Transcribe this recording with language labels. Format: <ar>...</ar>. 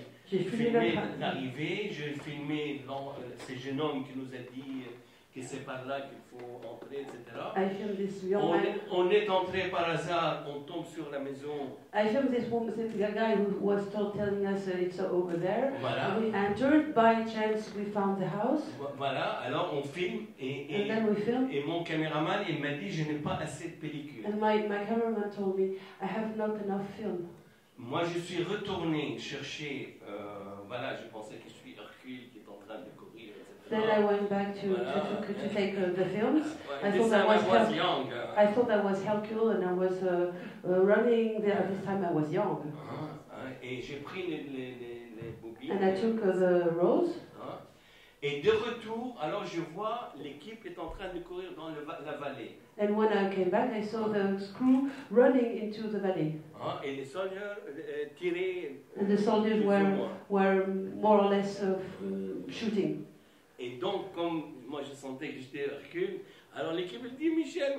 <fr>J'ai filmé l'arrivée, j'ai filmé ces jeunes hommes qui nous a dit que c'est par là qu'il faut entrer, etc.</fr> <en>I filmed this young man.</en> <fr>On est entré par hasard, on tombe sur la maison.</fr> <en>I filmed this woman, this guy who was telling us it's over there.</en> <fr>Voilà.</fr> <en>We entered, by chance we found the house.</en> <fr>Voilà, alors on filme</fr> <en>And then we filmed.</en> <fr>Et mon caméraman il m'a dit je n'ai pas assez de pellicule.</fr> <en>And my cameraman told me I have not enough film.</en> <fr>Moi je suis retourné chercher, voilà, je pensais que je suis Hercule qui est en train de courir, etc.</fr> <en>Then I went back to take the films. I This thought time I was young. I thought I was Hercule and I was running there. This time I was young.</en> <fr>Et j'ai pris les bobines.</fr> <en>And I took the rolls.</en> <fr>Et de retour, alors je vois l'équipe est en train de courir dans la vallée.</fr> <en>And when I came back, I saw the crew running into the valley.</en> <fr>Et les soldats tiraient.</fr> <en>And the soldiers were more or less shooting.</en> <fr>Et donc, comme moi je sentais que j'étais Hercule, alors l'équipe elle dit Michel.</fr>